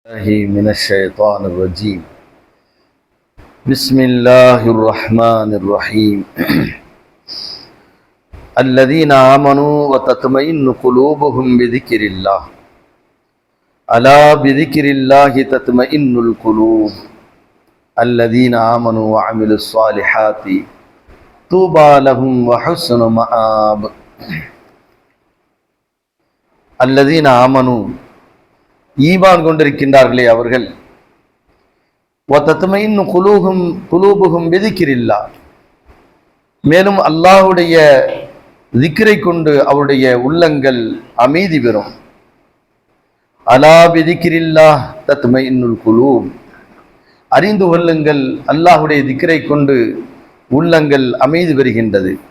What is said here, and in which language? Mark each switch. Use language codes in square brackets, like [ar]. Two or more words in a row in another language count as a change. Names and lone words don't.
[ar] من الشيطان الرجيم بسم الله الرحمن الرحيم الذين آمنوا وتطمئن قلوبهم بذكر الله ألا بذكر الله تطمئن القلوب الذين آمنوا وعملوا الصالحات طوبى لهم وحسن مآب الذين آمنوا [ta] ஈமான் கொண்டிருக்கின்றார்களே அவர்கள் [ar] وتطمئن قلوبهم بذكر الله, [ta] மேலும் அல்லாஹ்வுடைய திக்ரை கொண்டு அவருடைய உள்ளங்கள் அமைதி பெறும். [ar] ألا بذكر الله تطمئن القلوب, [ta] அறிந்து கொள்ளுங்கள் அல்லாஹ்வுடைய திக்ரை கொண்டு உள்ளங்கள் அமைதி பெறுகின்றது.